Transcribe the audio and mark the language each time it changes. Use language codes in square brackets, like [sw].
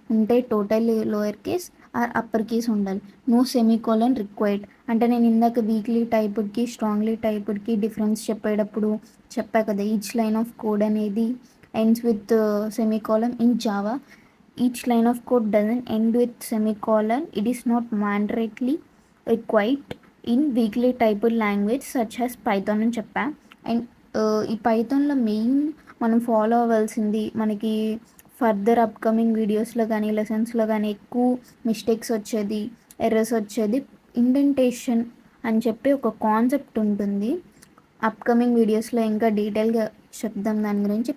[te] ఉంటే total lower case or upper case ఉండాలి. No semicolon required. అంటే నేను ఇందాక వీక్లీ టైప్డ్కి స్ట్రాంగ్లీ టైప్డ్కి డిఫరెన్స్ చెప్పేటప్పుడు చెప్పా కదా, [en] Each line of code అనేది ends with semicolon. In Java each line of code doesn't end with semicolon. It is not mandatorily required in weakly typed language such as Python [te] అని చెప్పా. And ఈ పైథాన్లో main మనం follow అవ్వాల్సింది, మనకి further upcoming వీడియోస్లో కానీ లెసన్స్లో కానీ ఎక్కువ మిస్టేక్స్ వచ్చేది, ఎర్రర్స్ వచ్చేది, ఇండెంటేషన్ అని చెప్పి ఒక కాన్సెప్ట్ ఉంటుంది. అప్కమింగ్ వీడియోస్లో ఇంకా డీటెయిల్గా చెప్దాం దాని గురించి.